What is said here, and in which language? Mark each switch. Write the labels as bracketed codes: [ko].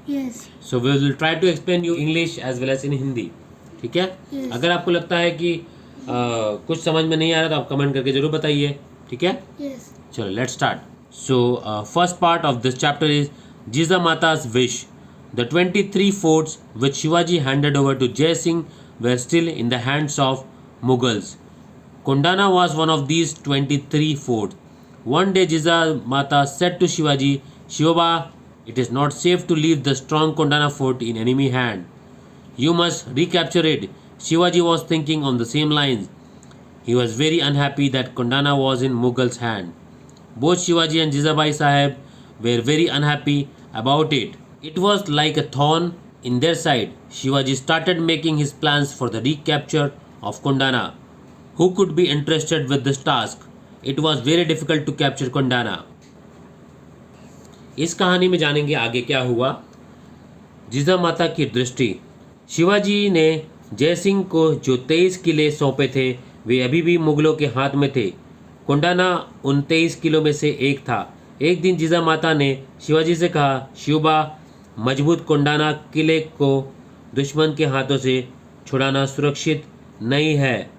[en] Yes. So we will try to explain you English as well as in Hindi, [hi] ठीक है। [en] Yes. [hi] अगर आपको लगता है कि कुछ समझ में नहीं आ रहा तो आप कमेंट करके जरूर बताइए, ठीक है। [en] Yes. [hi] चलो [en] Let's start. So first part of this chapter is Jijamata's wish. The 23 forts which Shivaji handed over to Jai Singh were still in the hands of Mughals. Kondana was one of these 23 forts. One day Jijamata said to Shivaji, "Shiva, it is not safe to leave the strong Kondana fort in enemy hand. You must recapture it." Shivaji was thinking on the same lines. He was very unhappy that Kondana was in Mughals' hand. Both Shivaji and Jizabai Sahib were very unhappy about it. It was like a thorn in their side. Shivaji started making his plans for the recapture of Kondana. Who could be interested with this task? It was very difficult to capture Kondana. [hi] इस कहानी में जानेंगे आगे क्या हुआ। जिजामाता की दृष्टि। शिवाजी ने जय सिंह को जो 23 किले सौंपे थे वे अभी भी मुगलों के हाथ में थे। कोंडाना उन 23 किलों में से एक था। एक दिन जिजामाता ने शिवाजी से कहा, शिवबा, मजबूत कोंडाना किले को दुश्मन के हाथों से छुड़ाना सुरक्षित नहीं है।